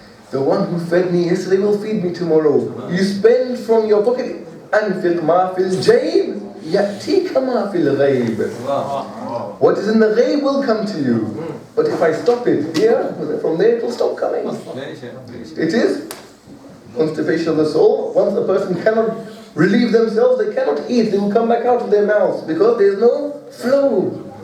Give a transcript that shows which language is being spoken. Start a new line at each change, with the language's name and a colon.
English: The one who fed me yesterday will feed me tomorrow. You spend from your pocket.
Arabic: أنفق ما في الجيب يأتيك ما في الغيب.
English: What is in the ghaib will come to you. But if I stop it here, from there it will stop coming. It is constipation of the soul. Once a person cannot relieve themselves, they cannot eat, they will come back out of their mouths because there's no flow.